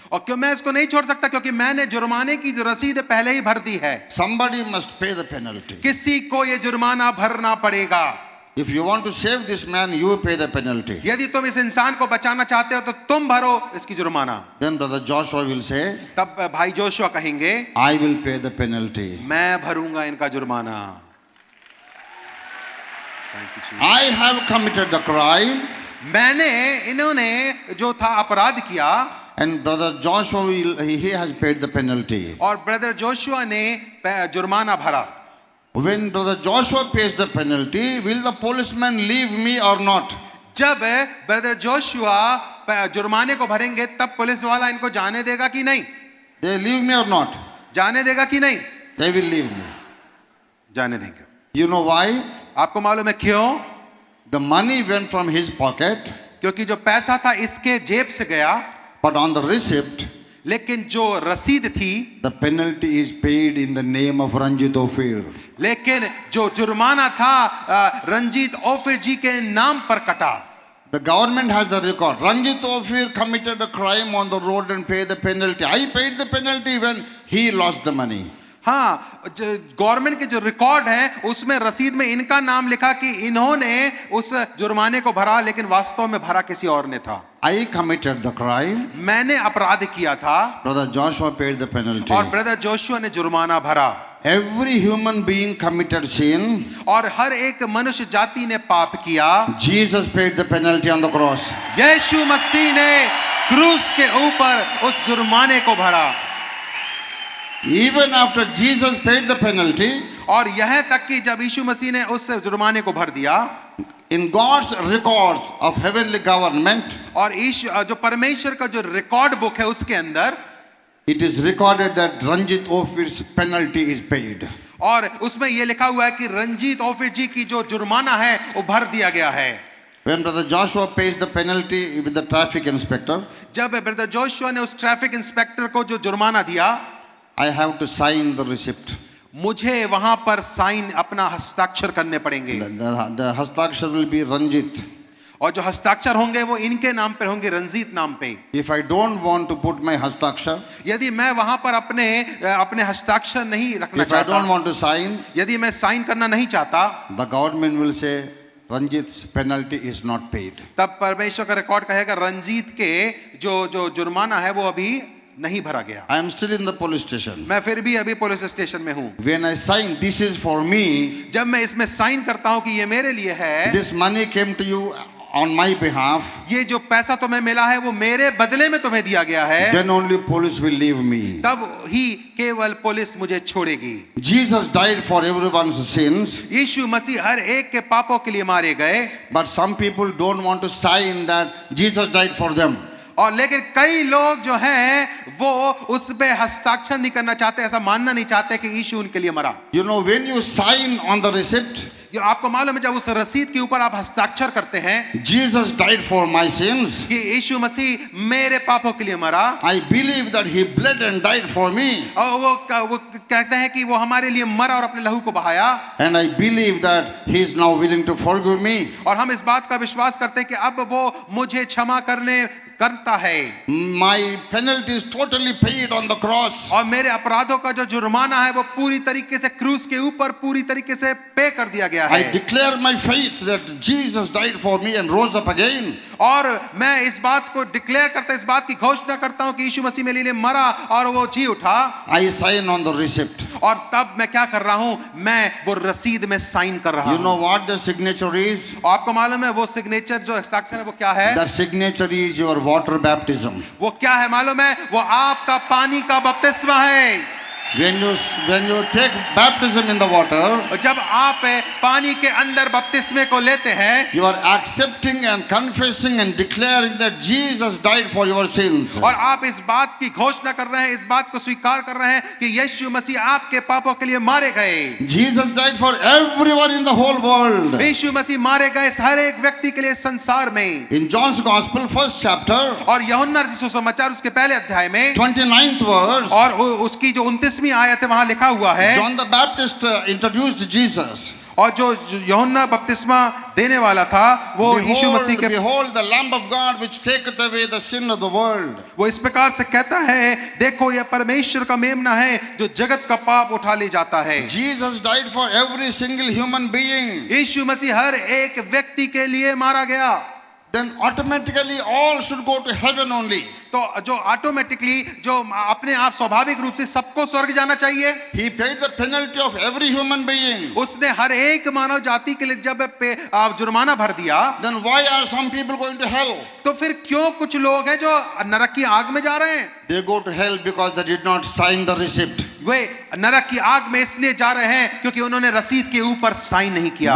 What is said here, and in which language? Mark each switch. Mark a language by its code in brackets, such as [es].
[hi] और क्यों मैं इसको नहीं छोड़ सकता, क्योंकि मैंने जुर्माने की जो रसीद है पहले ही भर दी है। [en] Somebody must pay the penalty. [hi] किसी को ये जुर्माना भरना पड़ेगा। [en] If you want to save this man, you pay the penalty. [hi] यदि तुम इस इंसान को बचाना चाहते हो तो तुम भरो इसकी जुर्माना। [en] Then Brother Joshua will say, [hi] तब भाई जोशुआ कहेंगे, [en] I will pay the penalty. [hi] मैं भरूंगा इनका जुर्माना। [en] I have committed the crime. [hi] इन्होंने जो था अपराध किया, [en] And Brother Joshua, he has paid the penalty. [hi] और ब्रदर जोशुआ ने जुर्माना भरा। [en] When Brother Joshua pays the penalty, will the policeman leave me or not? [hi] जब ब्रदर जोशुआ जुर्माने को भरेंगे तब पुलिस वाला इनको जाने देगा कि नहीं? [en] They leave me or not? [hi] जाने देगा कि नहीं? [en] They will leave me. [hi] जाने देंगे। [en] You know why? [hi] आपको मालूम है क्यों? [en] The money went from his pocket, [hi] क्योंकि जो पैसा था इसके जेब से गया, [en] but on the receipt, [hi] लेकिन जो रसीद थी, [en] the penalty is paid in the name of Ranjit Ophir. [hi] लेकिन जो जुर्माना था रंजीत ओफिर जी के नाम पर कटा। [en] The government has the record. Ranjit Ophir committed a crime on the road and paid the penalty. I paid the penalty when he lost the money. [hi] हाँ, government के जो रिकॉर्ड है उसमें रसीद में इनका नाम लिखा कि इन्होंने उस जुर्माने को भरा, लेकिन वास्तव में भरा किसी और ने था। [en] I committed the crime. [hi] मैंने अपराध किया था। [en] Brother Joshua paid the penalty. [hi] और ब्रदर जोशुआ ने जुर्माना भरा। [en] Every human being committed sin. [hi] और हर एक मनुष्य जाति ने पाप किया। [en] Jesus paid the penalty on the cross. [hi] यीशु मसीह ने क्रूस के ऊपर उस जुर्माने को भरा। [en] Even after Jesus paid the penalty, [hi] और यह तक कि जब यीशु मसीह ने उस जुर्माने को भर दिया, [en] in God's records of heavenly government, [hi] और जो परमेश्वर का जो रिकॉर्ड बुक है उसके अंदर, [en] it is recorded that Ranjit Ophir's penalty is paid. [hi] और उसमें यह लिखा हुआ है कि रंजीत ओफिर जी की जो जुर्माना है वो भर दिया गया है। [en] When Brother Joshua pays the penalty with the traffic inspector, [hi] जब ब्रदर जोशुआ ने उस ट्रैफिक इंस्पेक्टर को जो जुर्माना दिया, [en] I have to sign the receipt. [hi] मुझे वहां पर साइन अपना हस्ताक्षर करने पड़ेंगे। [en] The hastakshar will be Ranjit. [hi] और जो हस्ताक्षर होंगे वो इनके नाम पर होंगे, रंजीत नाम पे। [en] If I don't want to put my hastakshar, [hi] यदि मैं वहां पर अपने हस्ताक्षर नहीं रखना [en] if I don't [hi] चाहता, [en] want to sign, [hi] यदि मैं साइन करना नहीं चाहता, [en] the government will say Ranjit's penalty is not paid. [hi] तब परमेश्वर का रिकॉर्ड कहेगा रंजीत के जो जुर्माना है वो अभी नहीं भरा गया। [en] I am still in the police station. [hi] मैं फिर भी अभी पुलिस स्टेशन में हूँ। [en] When I sign, this is for me. [hi] जब मैं इसमें साइन करता हूँ कि ये मेरे लिए है, [en] This money came to you on my behalf. [hi] ये जो पैसा तुम्हें मिला है वो मेरे बदले में तुम्हें दिया गया है, [en] Then only police will leave me. [hi] तब ही केवल पुलिस मुझे छोड़ेगी। [en] Jesus died for everyone's sins, [hi] यीशु मसीह हर एक के पापों के लिए मारे गए, [en] but some people don't want to sign that Jesus died for them. [hi] और लेकिन कई लोग जो हैं वो उस पे हस्ताक्षर नहीं करना चाहते, ऐसा मानना नहीं चाहते कि यीशु उनके लिए मरा। [en] You know, when you sign on the receipt, [hi] ये आपको मालूम है जब उस रसीद के ऊपर आप हस्ताक्षर करते हैं [en] Jesus died for my sins, [hi] कि यीशु मसीह मेरे पापों के लिए मरा, [en] I believe that he bled and died for me, [hi] और वो कहते हैं कि वो हमारे लिए मरा और अपने लहू को बहाया, [en] and I believe that he is now willing to forgive me. [hi] और हम इस बात का विश्वास करते हैं कि अब वो मुझे क्षमा करने करता है [en] My penalty is totally paid on the cross. [hi] और मेरे अपराधों का जो जुर्माना है वो पूरी तरीके से क्रूस के ऊपर पूरी तरीके से पे कर दिया गया [en] I [hi] है [en] declare my faith that Jesus died for me and rose up again. [hi] और मैं इस बात को डिक्लेयर करता इस बात की घोषणा करता हूं कि यीशु मसीह मेरे लिए मरा और वो जी उठा [en] I sign on the receipt. [hi] और तब मैं क्या कर रहा हूं मैं वो रसीद में साइन कर रहा [en] You know [hi] हूं [en] what the signature is? [hi] आपको मालूम है वो सिग्नेचर जो हस्ताक्षर है वो क्या है [en] The signature is your water baptism. [hi] वो क्या है मालूम है वो आपका पानी का बपतिस्मा है [en] When you take baptism in the water, [hi] और जब आप पानी के अंदर बपतिस्मे को लेते हैं [en] you are accepting and confessing and declaring that Jesus died for your sins. [hi] और आप इस बात की घोषणा कर रहे हैं इस बात को स्वीकार कर रहे हैं कि यीशु मसीह आपके पापों के लिए मारे गए [en] Jesus died for everyone in the whole world. [hi] यीशु मसीह मारे गए हर एक व्यक्ति के लिए संसार में [en] In John's Gospel, first chapter, [hi] और यूहन्ना रचित सुसमाचार उसके पहले अध्याय में [en] 29th verse, [hi] और उसकी जो 29वीं आयत है वहां लिखा हुआ है [en] John the Baptist introduced Jesus. [hi] और जो यूहन्ना बपतिस्मा देने वाला था वो यीशु मसीह के [en] Behold the Lamb of God which taketh away the sin of the world. [hi] वो इस प्रकार से कहता है देखो यह परमेश्वर का मेमना है जो जगत का पाप उठा ले जाता है [en] Jesus died for every single human being. [hi] यीशु मसीह हर एक व्यक्ति के लिए मारा गया [en] Then automatically all should go to heaven only. [hi] तो जो ऑटोमेटिकली जो अपने आप स्वाभाविक रूप से सबको स्वर्ग जाना चाहिए [en] He paid the penalty of every human being. [hi] उसने हर एक मानव जाति के लिए जब जुर्माना भर दिया [en] Then why are some people going to hell? [hi] तो फिर क्यों कुछ लोग हैं जो नरक की आग में जा रहे हैं [en] They go to hell because they did not sign the receipt. [hi] वे नरक की आग में इसलिए जा रहे हैं क्योंकि उन्होंने रसीद के ऊपर साइन नहीं किया